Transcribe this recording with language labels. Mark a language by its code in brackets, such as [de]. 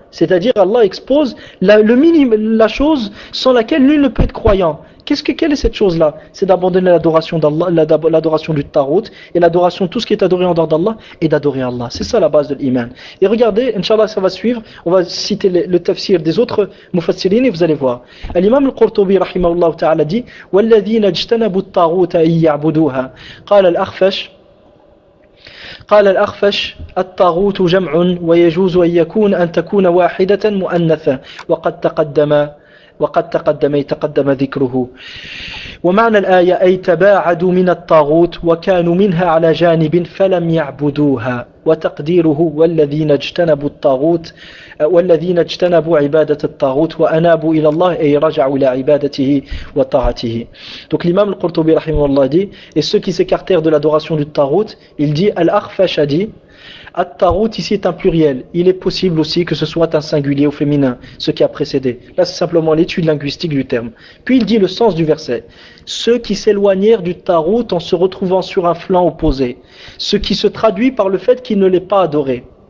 [fr] C'est-à-dire Allah expose la chose sans laquelle nul ne peut être croyant. Quelle est cette chose-là? C'est d'abandonner l'adoration d'Allah, l'adoration du Tarout et l'adoration de tout ce qui est adoré en dehors d'Allah et d'adorer Allah. C'est ça la base de l'Iman. Et regardez, Inch'Allah ça va suivre, on va citer le tafsir des autres mufassirines et vous allez voir. L'imam al-Qurtubi rahimahullah ta'ala dit « [ar] وَالَّذِينَ اجْتَنَبُوا الطَّاغُوتَ اِيَّعْبُدُوهَا قَالَ الْأَخْفَشْ قال الأخفش الطاغوت جمع ويجوز أن يكون أن تكون واحدة مؤنثة وقد تقدم ذكره ومعنى الآية أي تباعدوا من الطاغوت وكانوا منها على جانب فلم يعبدوها وتقديره والذين اجتنبوا عبادة الطاغوت وأنابوا إلى الله أي رجعوا إلى عبادته وطاعته. [fr] Donc l'imam al-Qurtubi رحمه الله dit, et ceux qui s'écartèrent de l'adoration du Tarout, il dit, Al-Akhfash a dit, At-Tarout ici est un pluriel, il est possible aussi que ce soit un singulier ou féminin, ce qui a précédé. Là c'est simplement l'étude linguistique du terme. Puis il dit le sens du verset, ceux qui s'éloignèrent du Tarout en se retrouvant sur un flanc opposé, ce qui se traduit par le fait qu'il ne l'est pas adoré.